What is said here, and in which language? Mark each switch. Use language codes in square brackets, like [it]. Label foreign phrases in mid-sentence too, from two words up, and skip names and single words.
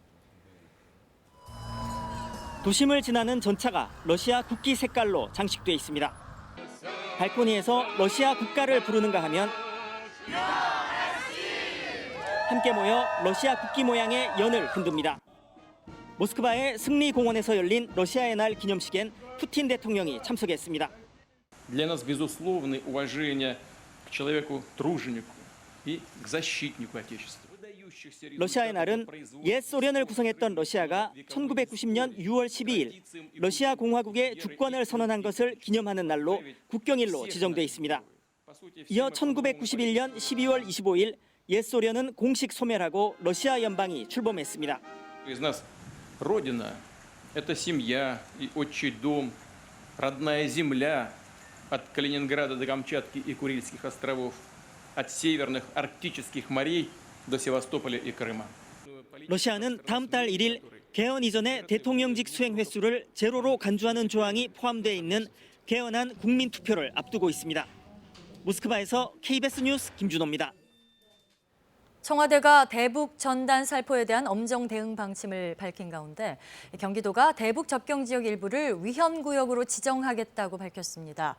[ko] 도심을 지나는 전차가 러시아 국기 색깔로 장식돼 있습니다. 발코니에서 러시아 국가를 부르는가 하면 함께 모여 러시아 국기 모양의 연을 흔듭니다. 모스크바의 승리공원에서 열린 러시아의 날 기념식엔 푸틴 대통령이 참석했습니다. [ru] Для нас безусловное уважение к человеку труженику и к защитнику Отечества. [ko] 러시아의 날은 옛 소련을 구성했던 러시아가 1990년 6월 12일 러시아 공화국의 주권을 선언한 것을 기념하는 날로 국경일로 지정돼 있습니다. 이어 1991년 12월 25일 옛 소련은 공식 소멸하고 러시아 연방이 출범했습니다. [ru] Родина – это семья и отчий дом, родная земля от Калининграда до Камчатки и Курильских островов, от северных арктических морей до Севастополя и Крыма. [ko] 러시아는 다음 달 1일 개헌 이전의 대통령직 수행 횟수를 제로로 간주하는 조항이 포함되어 있는 개헌안 국민투표를 앞두고 있습니다. 모스크바에서 KBS 뉴스 김준호입니다. 청와대가 대북 전단 살포에 대한 엄정 대응 방침을 밝힌 가운데 경기도가 대북 접경 지역 일부를 위험구역으로 지정하겠다고 밝혔습니다.